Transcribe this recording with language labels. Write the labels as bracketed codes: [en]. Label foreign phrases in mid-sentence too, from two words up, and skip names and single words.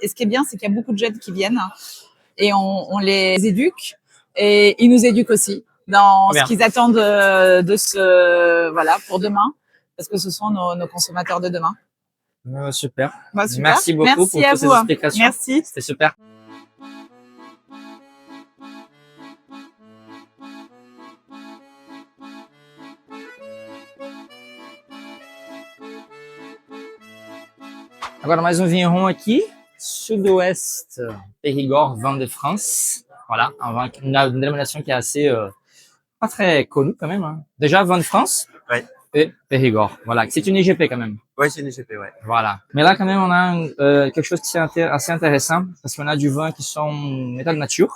[fr] Et ce qui est bien, c'est qu'il y a beaucoup de jeunes qui viennent et on les éduque et ils nous éduquent aussi dans Bien. ce qu'ils attendent voilà, pour demain, parce que ce sont nos consommateurs de demain. Super. Bah, super. Merci beaucoup Merci pour à toutes ces vous. explications. Merci. C'était super. [pt] Agora mais um vinho rond aqui, [fr] Sud-Ouest Périgord, vin de France. Voilà, une dénomination qui est assez, pas très connue quand même. Hein. Déjà, vin de France Ouais. et Périgord. Voilà, c'est une IGP quand même. Ouais, c'est une IGP, ouais. Voilà. Mais là, quand même, on a quelque chose qui est assez intéressant parce qu'on a du vin qui sont état de nature.